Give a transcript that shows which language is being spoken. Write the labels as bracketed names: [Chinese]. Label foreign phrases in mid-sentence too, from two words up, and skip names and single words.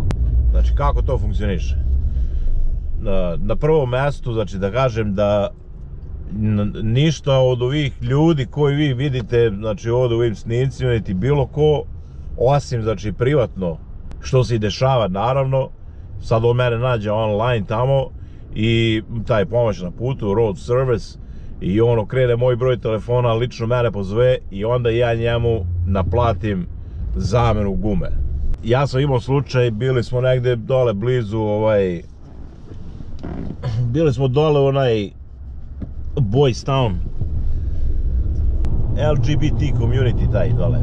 [Serbian] Znači kako to funkcioniše. Na prvom mestu, znači da kažem da ništa od ovih ljudi koji vi vidite, znači ovdje u ovim snimcima, niti bilo ko, osim znači privatno, što se i dešava naravno, sad on mene nađe online tamo i taj pomoć na putu, [English] road service, [Serbian] i ono krene moj broj telefona, lično mene pozove i onda ja njemu naplatim zamenu gume. Ja sam imao slučaj, bili smo negde dole blizu bili smo dole onaj Boys Town, [English] LGBT community [Serbian] taj dole.